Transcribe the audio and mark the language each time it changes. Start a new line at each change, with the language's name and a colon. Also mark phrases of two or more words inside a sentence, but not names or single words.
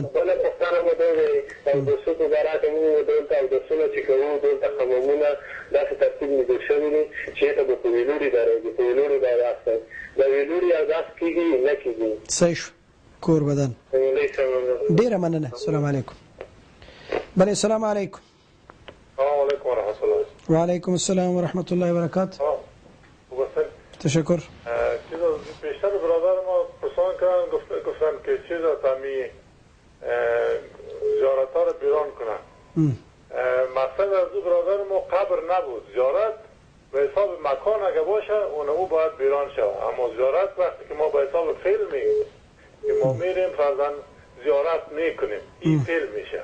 Pashto: بله پوښتنه مو دا دی، اودسو په باره کې موږ دلته اودسونه چې کوو دلته حمامونه داسې ترتیب نیول شوي دي چې هغه به په ویلوړي درېږي، په ویلوړي به اودس کوي. د ویلوړي اودس کېږي نه کېږي؟ صحیح شو. کور ودان ډېره مننه.
Arabic: السلام علیکم. بله سلام علیکم. السلام علیکم ورحمت الله. وعلیکم السلام ورحمت الله وبرکاته.
Persian: تشکر. بیشتر برادر ما پرسان کردن گفتن که چیز تامی زیارت ها رو بیران کنن. مقصد از دو برادر ما قبر نبود، زیارت به حساب مکان اگه باشه اون باید بیران شود، اما زیارت وقتی که ما به حساب فعل میگیم که ما میریم فرضاً زیارت میکنیم این فعل میشه.